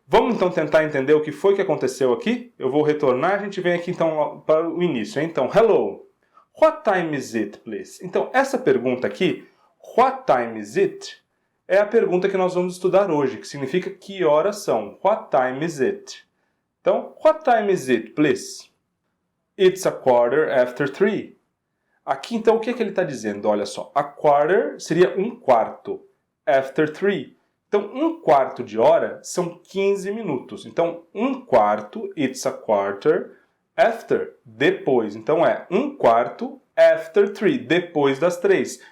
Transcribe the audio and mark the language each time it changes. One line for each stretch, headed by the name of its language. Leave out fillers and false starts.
Portuguese: Vamos então tentar entender o que foi que aconteceu aqui? Eu vou retornar, a gente vem aqui então para o início. Então, hello.
English: What time is it, please?
Portuguese: Então, essa pergunta aqui,
English: what time is it,
Portuguese: é a pergunta que nós vamos estudar hoje, que significa que horas são.
English: What time is it? Então, what time is it, please? It's 3:15.
Portuguese: Aqui, então, o que ele está dizendo? Olha só,
English: a quarter
Portuguese: seria um quarto. After 3. Então, um quarto de hora são 15 minutos. Então, um quarto,
English: it's a quarter. After,
Portuguese: depois. Então, é um quarto
English: after 3,
Portuguese: depois das 3.